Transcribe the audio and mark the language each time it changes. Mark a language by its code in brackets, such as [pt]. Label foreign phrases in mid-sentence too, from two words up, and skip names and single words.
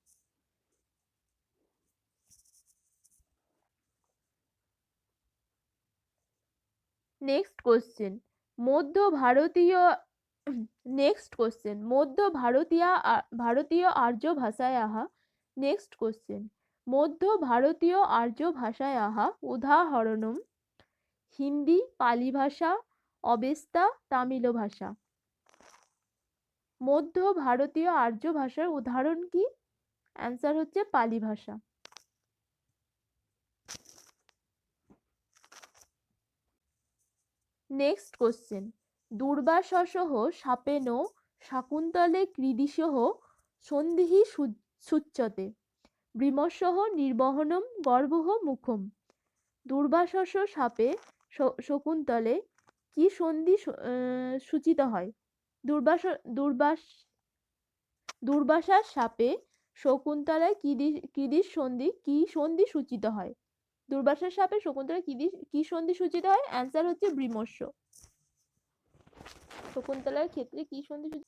[en] next question, [sa] মধ্য ভারতীয় আর্য ভাষায়াः [en] next question, [sa] মধ্য ভারতীয় আর্য ভাষায়াः উদাহরণম হিন্দি, পালি ভাষা, অবেস্তা, তামিল ভাষা। [bn] মধ্য ভারতীয় আর্য ভাষার উদাহরণ কি? অ্যান্সার হচ্ছে পালি ভাষা। [en] next question, [sa] দুর্বাসসহ শাপেন শাকুন্তলে ক্রীডিসহ সন্ধিঃ সূচ্যতে ভীমসহ নির্বহনম গর্ভঃ মুখম। [bn] দুর্বাসস শাপে শকুন্তলে কি সন্ধি সূচিত হয়? দুর্বাসার শাপে শকুন্তলায় কি সন্ধি সূচিত হয়? দুর্বাসার শাপে শকুন্তলায় কি সন্ধি সূচিত হয়? অ্যান্সার হচ্ছে ভীমস্য। শকুন্তলার ক্ষেত্রে কি সন্ধি সূচিত?